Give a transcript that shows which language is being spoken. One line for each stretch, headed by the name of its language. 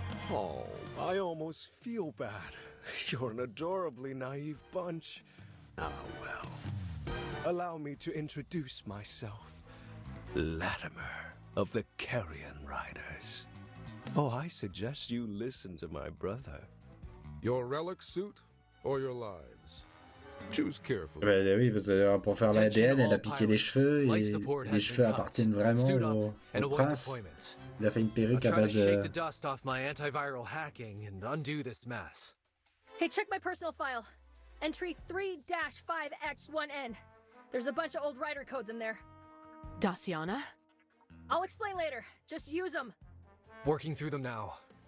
English: Oh, I almost feel bad. You're an adorably naive bunch. Ah, well. Allow me to introduce myself. Latimer of the Carrion Riders. Oh, I suggest you listen to my brother. Your relic suit or your lives? Choose carefully.
French: Bah, oui, parce que pour faire l'ADN, elle a piqué les cheveux et les cheveux appartiennent vraiment au prince. Il a fait une perruque à base de.
English: Shake the dust off my antiviral hacking and undo this mess. Hey, check my personal file. Entry 3-5X1N. There's a bunch of old writer codes in there. Daciana? I'll explain later. Just use them. Working through them now.